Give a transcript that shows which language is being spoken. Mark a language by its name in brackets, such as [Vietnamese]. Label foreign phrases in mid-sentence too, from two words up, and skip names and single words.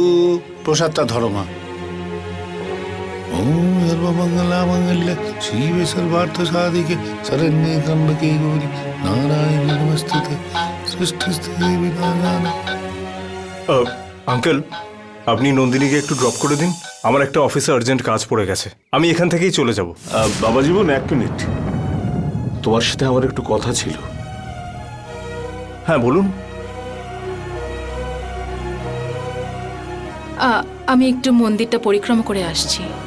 [Bangla] প্রসাদটা ধরো মা। [Sanskrit] ओम सर्वमंगला मंगल्ये शिवे सर्वार्थ साधिके शरण्ये त्र्यंबके गौरी नारायणे नमस्ते सृष्टि स्थिति विनाशानं। [Bangla] আঙ্কেল, আপনি নন্দিনীকে একটু ড্রপ করে দিন, আমার একটা অফিসে আর্জেন্ট কাজ পড়ে গেছে, আমি এখান থেকেই চলে যাব। বাবা জীবন, এক মিনিট, তোমার সাথে আমার একটু কথা ছিল। হ্যাঁ বলুন। আমি একটু মন্দিরটা পরিক্রমা করে আসছি।